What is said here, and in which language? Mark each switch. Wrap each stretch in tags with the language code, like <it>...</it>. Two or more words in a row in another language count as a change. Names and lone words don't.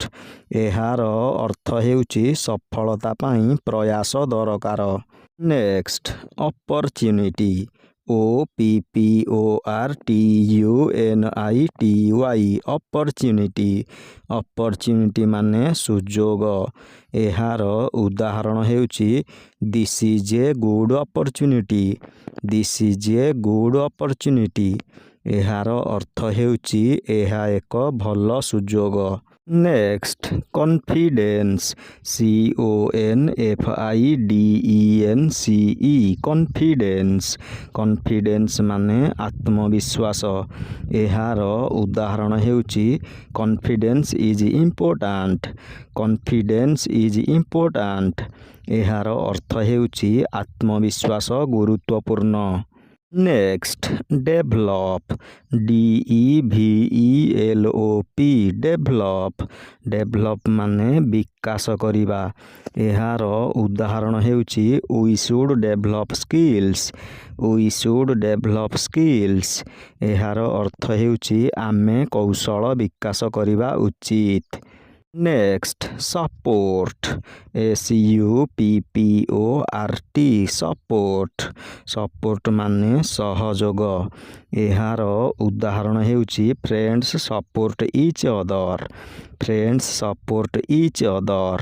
<or>ଏହାର ଅର୍ଥ ହେଉଛି ସଫଳତା ପାଇଁ ପ୍ରୟାସ ଦରକାର।</or> <en>next opportunity OPPORTUNITY opportunity</en> <or>ମାନେ ସୁଯୋଗ। ଏହାର ଉଦାହରଣ ହେଉଛି</or> <en>This is a good opportunity. This is a good opportunity.</en> <or>ଏହାର ଅର୍ଥ ହେଉଛି ଏହା ଏକ ଭଲ ସୁଯୋଗ।</or> <en>next confidence CONFIDENCE confidence</en> <or>ମାନେ ଆତ୍ମବିଶ୍ୱାସ। ଏହାର ଉଦାହରଣ ହେଉଛି</or> <en>confidence is important.</en> <or>ଏହାର ଅର୍ଥ ହେଉଛି ଆତ୍ମବିଶ୍ୱାସ ଗୁରୁତ୍ୱପୂର୍ଣ୍ଣ।</or> <en>next develop develop</en> <or>ମାନେ ବିକାଶ କରିବା। ଏହାର ଉଦାହରଣ ହେଉଛି</or> <en>We should develop skills.</en> <or>ଏହାର ଅର୍ଥ ହେଉଛି ଆମେ କୌଶଳ ବିକାଶ କରିବା ଉଚିତ।</or> <en>next support support</en> <or>ମାନେ ସହଯୋଗ। ଏହାର ଉଦାହରଣ ହେଉଛି</or> <en>friends support each other.</en>